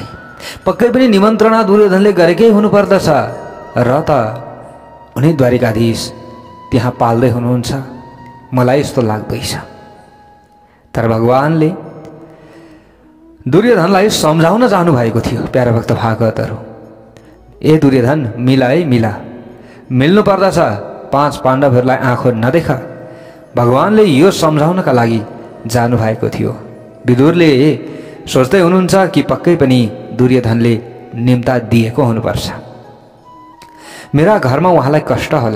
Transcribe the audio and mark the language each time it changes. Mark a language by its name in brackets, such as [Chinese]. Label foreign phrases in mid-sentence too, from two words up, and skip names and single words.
[Nepali] पक्कै पनि निमन्त्रणा दुर्योधनले गरेकै हुनुपर्दछ र त उनी द्वारिकाधीश त्यहाँ पाल्दै हुनुहुन्छ, मलाई यस्तो लाग्दैछ। तर भगवानले दुर्योधनलाई सम्झाउन जानु भएको थियो। प्यारा भक्त भागवतहरु, ए दुर्योधन, [Hindi] मिला है, मिला, [Nepali] मिल्नु पर्दछ, 5 पाण्डवहरूलाई आँखो नदेख। भगवानले यो सम्झाउनका लागि जानु भएको थियो। विदुरले सोच्दै हुनुहुन्छ कि पक्कै पनि दुर्योधनले निम्ता दिएको हुनुपर्छ, मेरा घरमा उहाँलाई कष्ट होला।